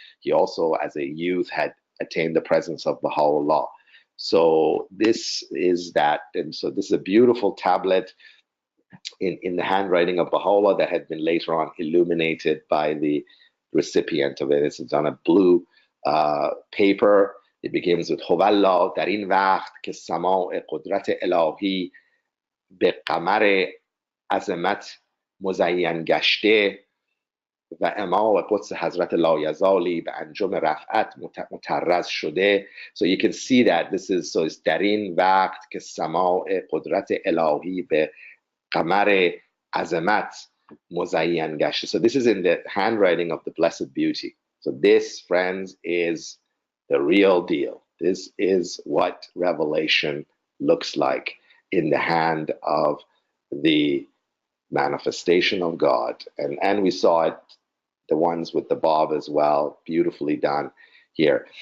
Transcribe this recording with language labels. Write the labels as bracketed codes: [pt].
[en] He also, as a youth, had attained the presence of Baha'u'lláh. So this is that, and so this is a beautiful tablet in the handwriting of Baha'u'lláh that had been later on illuminated by the recipient of it. It's on a blue paper. It begins with [fa] هوالله در این وقت که سماع قدرت الهی به قمر عظمت مزین گشته و امام قدس حضرت لایزالی به انجام رفعت مطرز شده. [en] So you can see that this is, so it's [fa] در این وقت که سماع قدرت الهی به قمر عظمت مزین گشته. [en] So this is in the handwriting of the Blessed Beauty. So this, friends, is the real deal. This is what revelation looks like in the hand of the manifestation of God. And we saw it, the ones with the Bab as well, beautifully done here.